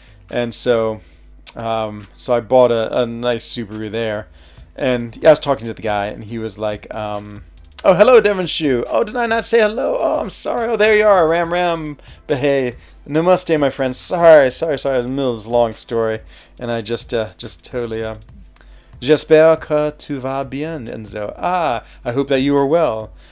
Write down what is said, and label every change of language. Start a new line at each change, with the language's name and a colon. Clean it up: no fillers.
English: And so so I bought a nice Subaru there. And yeah, I was talking to the guy, and he was like, oh, hello, Devonshoe. Oh, did I not say hello? Oh, I'm sorry. Oh, there you are. Ram Behay. Namaste, my friend. Sorry. The middle of this long story. And I just totally,
French: j'espère que tu vas bien, Enzo.
English: Ah, I hope that you are well.